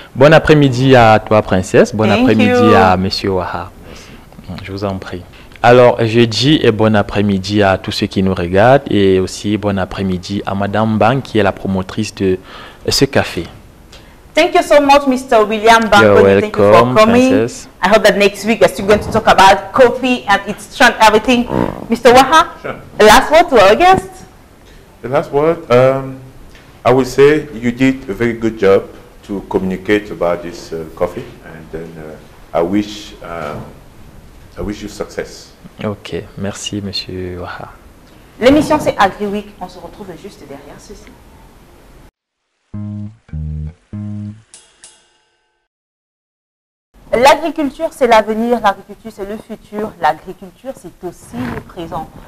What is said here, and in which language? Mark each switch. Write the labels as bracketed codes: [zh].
[fr] Bon après-midi à toi, Princesse. Bon après-midi à Monsieur Waha. Je vous en prie. Alors, je dis bon après-midi à tous ceux qui nous regardent et aussi bon après-midi à Madame Bang qui est la promotrice de ce café. [en] Thank you so much, Mr. William Bangoni. Thank you for coming. Princess. I hope that next week we're still going to talk about coffee and its strength, everything. Mr. Waha, sure. The last word to our guests. The last word, I would say you did a very good job to communicate about this coffee, and then I wish you success. [fr] Ok, merci, Monsieur Waha. L'émission c'est Agri-Week. On se retrouve juste derrière ceci. L'agriculture, c'est l'avenir, l'agriculture, c'est le futur, l'agriculture, c'est aussi le présent.